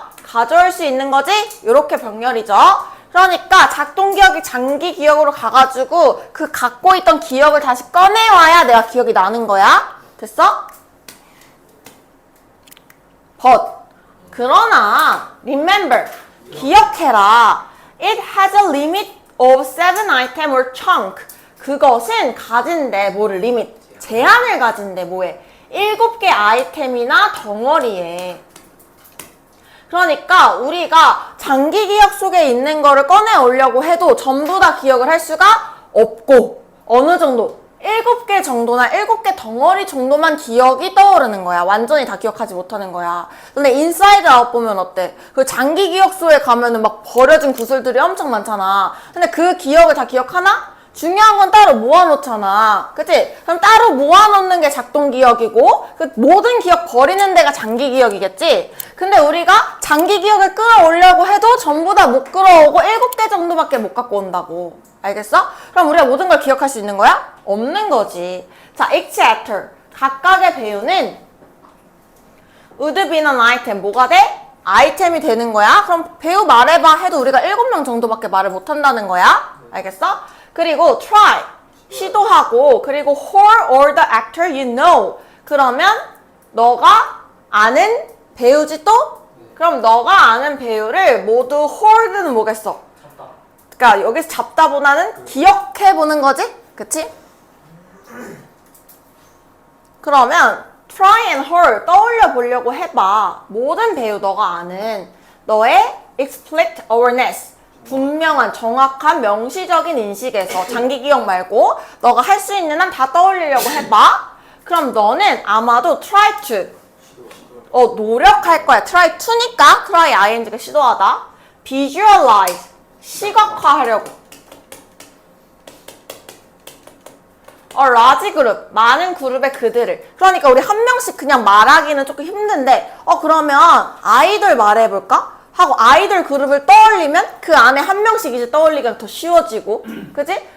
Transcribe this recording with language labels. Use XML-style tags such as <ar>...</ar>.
<ko>가져올 수 있는 거지? 이렇게 병렬이죠. 그러니까 작동 기억이 장기 기억으로 가가지고 그 갖고 있던 기억을 다시 꺼내와야 내가 기억이 나는 거야. 됐어?</ko> <en>But,</en> <ko>그러나</ko> <en>remember,</en> <ko>기억해라.</ko> <en>It has a limit of 7 item or chunk.</en> <ko>그것은 가진대, 뭐를 리밋, 제한을 가진대. 뭐에? 7개 아이템이나 덩어리에. 그러니까 우리가 장기 기억 속에 있는 거를 꺼내 오려고 해도 전부 다 기억을 할 수가 없고, 어느 정도 7개 정도나 7개 덩어리 정도만 기억이 떠오르는 거야. 완전히 다 기억하지 못하는 거야. 근데 인사이드 아웃 보면 어때? 그 장기 기억소에 가면은 막 버려진 구슬들이 엄청 많잖아. 근데 그 기억을 다 기억하나? 중요한 건 따로 모아놓잖아. 그치? 그럼 따로 모아놓는 게 작동 기억이고 그 모든 기억 버리는 데가 장기 기억이겠지? 근데 우리가 장기 기억을 끌어오려고 해도 전부 다 못 끌어오고 7개 정도밖에 못 갖고 온다고. 알겠어? 그럼 우리가 모든 걸 기억할 수 있는 거야? 없는 거지. 자,</ko> <en>each actor,</en> <ko>각각의 배우는</ko> <en>would be an item,</en> <ko>뭐가 돼? 아이템이 되는 거야. 그럼 배우 말해봐 해도 우리가 7명 정도밖에 말을 못 한다는 거야. 알겠어? 그리고</ko> <en>try,</en> <ko>시도하고, 그리고</ko> <en>who or the actor you know.</en> <ko>그러면 너가 아는 배우지 또? 그럼 너가 아는 배우를 모두</ko> <en>hold</en> <ko>는 뭐겠어? 그러니까 여기서 잡다보다는 기억해보는 거지? 그치? 그러면</ko> <en>try and hold,</en> <ko>떠올려 보려고 해봐. 모든 배우 너가 아는 너의</ko> <en>explicit awareness,</en> <ko>분명한, 정확한, 명시적인 인식에서 장기 기억 말고 너가 할 수 있는 한 다 떠올리려고 해봐. 그럼 너는 아마도</ko> <en>try to,</en> <ko>노력할 거야.</ko> <en>try to</en> <ko>니까 try ing가 시도하다. visualize, 시각화하려고.</ko> <en>large group,</en> <ko>많은 그룹의 그들을. 그러니까 우리 한 명씩 그냥 말하기는 조금 힘든데 그러면 아이돌 말해볼까? 하고 아이돌 그룹을 떠올리면 그 안에 한 명씩 이제 떠올리기가 더 쉬워지고, 그지?</ko>